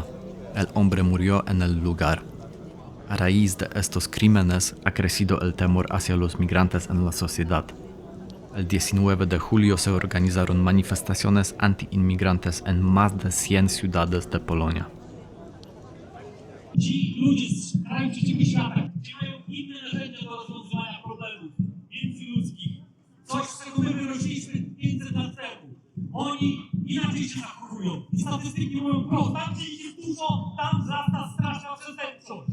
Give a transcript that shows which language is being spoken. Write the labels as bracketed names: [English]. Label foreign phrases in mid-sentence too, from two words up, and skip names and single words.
[Spanish] El hombre murió en el lugar. A raíz de estos crímenes ha crecido el temor hacia los migrantes en la sociedad. El 19 de julio se organizaron manifestaciones anti-inmigrantes en más de 100 ciudades de Polonia. [Polish] Ci ludzie z krajów trzeciego świata mają inne narzędzia do rozwiązywania problemów międzyludzkich. Coś, z czego my wyrośliśmy 500 lat temu. Oni inaczej się zachowują. I statystyki mówią wprost. Tam, gdzie ich jest dużo, tam wzrasta straszna przestępczość.